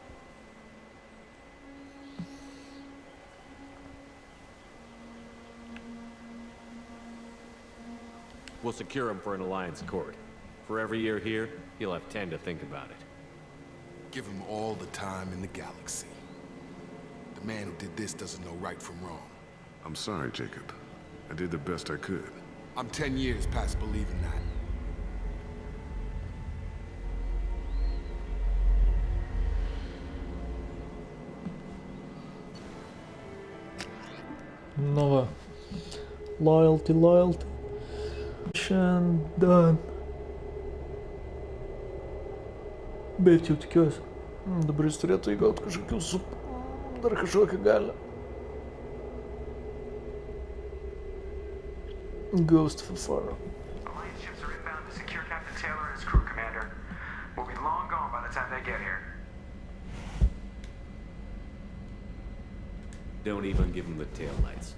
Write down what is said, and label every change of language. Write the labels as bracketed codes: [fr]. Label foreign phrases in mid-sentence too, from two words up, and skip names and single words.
[en] We'll secure him for an alliance accord. For every year here, he'll have 10 to think about it. Give him all the time in the galaxy. The man who did this doesn't know right from wrong. I'm sorry, Jacob. I did the best I could. I'm 10 years past believing that. [lt] Nu va. [en] Loyalty, loyalty. Šiandien. [lt] Bet jau tikiuosi. Dabar jis turėtų įgauti kažkokių dar kažkokią galę. [en] Ghost for far. Alliance ships are inbound to secure Captain Taylor and his crew, Commander. We'll be long gone by the time they get here. Don't even give him the taillights.